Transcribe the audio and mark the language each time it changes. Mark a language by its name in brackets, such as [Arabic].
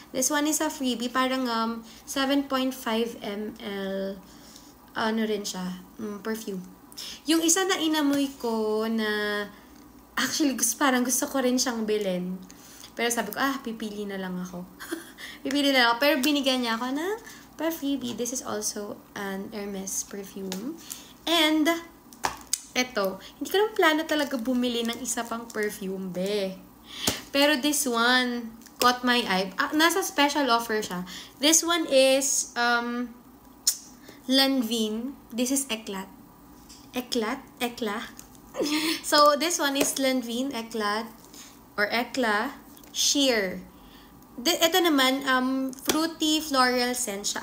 [English] This one is a freebie. [Filipino] Parang 7.5 ml ano rin siya, perfume. Yung isa na inamoy ko na actually parang gusto ko rin siyang bilhin. Pero sabi ko, pipili na lang ako. Pipili na lang ako. Pero binigyan niya ako ng freebie. [English] This is also an Hermes perfume. [Filipino] And, eto, hindi ko naman plano talaga bumili ng isa pang perfume, be. Pero [English] this one caught my eye. [Filipino] Nasa special offer siya. [English] This one is, Lanvin. This is Eclat. Eclat? So, this one is Lanvin, Eclat, or Eclat, Sheer. [Filipino] Ito naman, [English] fruity floral scent [Filipino] siya.